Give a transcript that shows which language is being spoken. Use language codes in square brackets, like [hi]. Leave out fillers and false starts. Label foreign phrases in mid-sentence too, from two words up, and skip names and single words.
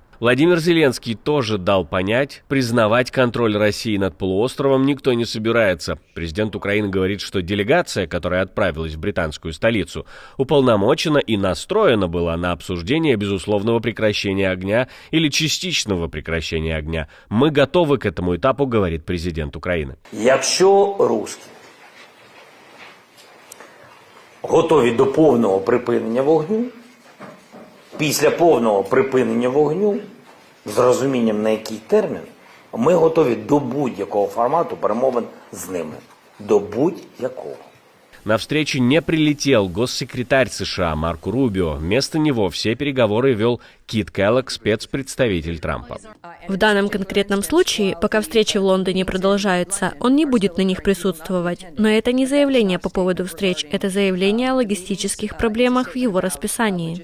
[ru] Владимир Зеленский тоже дал понять, признавать контроль России над полуостровом никто не собирается. Президент Украины говорит, что делегация, которая отправилась в британскую столицу, уполномочена и настроена была на обсуждение безусловного прекращения огня или частичного прекращения огня. Мы готовы к этому этапу, говорит президент Украины. [uk] Якщо русські готові до повного припинення вогню, після повного припинення вогню, з розумінням на який термін, ми готові до будь-якого формату перемовин з ними. До будь-якого. [ru] На встречу не прилетел госсекретарь США Марко Рубио. Вместо него все переговоры вел Кит Келлог, спецпредставитель Трампа. В данном конкретном случае, пока встречи в Лондоне продолжаются, он не будет на них присутствовать. Но это не заявление по поводу встреч, это заявление о логистических проблемах в его расписании.